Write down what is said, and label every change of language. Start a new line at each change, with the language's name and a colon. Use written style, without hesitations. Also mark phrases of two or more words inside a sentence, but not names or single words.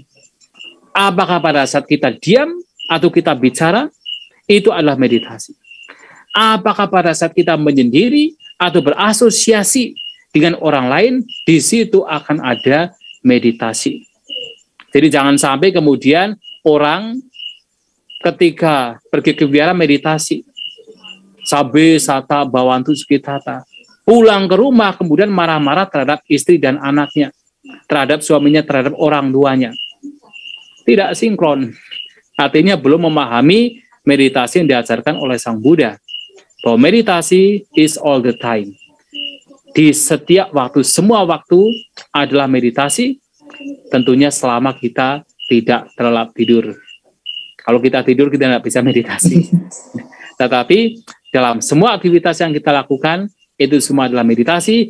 Indonesian: Apakah pada saat kita diam atau kita bicara, itu adalah meditasi. Apakah pada saat kita menyendiri atau berasosiasi dengan orang lain, di situ akan ada meditasi. Jadi jangan sampai kemudian orang ketika pergi ke wihara meditasi,
Pali: sabe sata bawantu sukitata,
Indonesian: pulang ke rumah kemudian marah-marah terhadap istri dan anaknya, terhadap suaminya, terhadap orang tuanya. Tidak sinkron. Artinya belum memahami meditasi yang diajarkan oleh Sang Buddha. Bahwa meditasi
English: is all the time.
Indonesian: Di setiap waktu, semua waktu adalah meditasi, tentunya selama kita tidak terlelap tidur. Kalau kita tidur, kita tidak bisa meditasi. Tetapi dalam semua aktivitas yang kita lakukan, itu semua adalah meditasi.